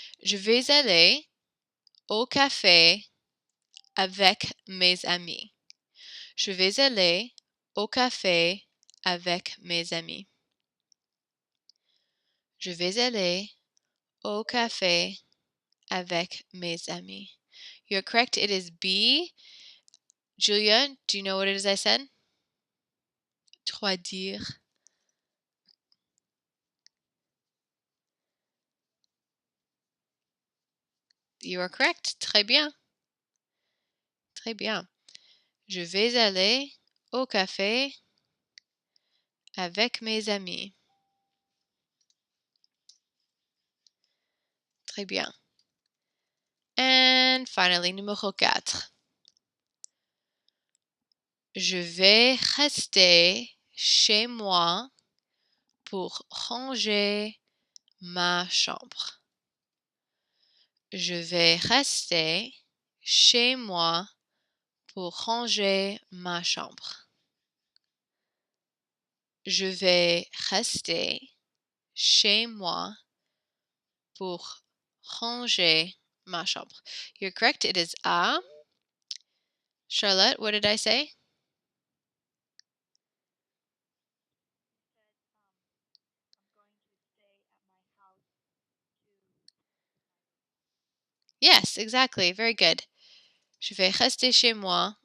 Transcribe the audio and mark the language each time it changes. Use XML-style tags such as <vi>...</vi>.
<fr>Je vais aller au café avec mes amis. Je vais aller au café avec mes amis. Je vais aller au café avec mes amis.</fr> <en>You're correct. It is B. Julia, do you know what it is I said?</en> <fr>Trois dire.</fr> <en>You are correct.</en> <fr>Très bien. Très bien. Je vais aller au café avec mes amis. Très bien.</fr> <en>And finally,</en> <fr>numéro 4. Je vais rester chez moi pour ranger ma chambre. Je vais rester chez moi pour ranger ma chambre. Je vais rester chez moi pour ranger ma chambre.</fr> <en>You're correct. It is A. Charlotte, what did I say? Yes, exactly. Very good.</en> <fr>Je vais rester chez moi.</fr>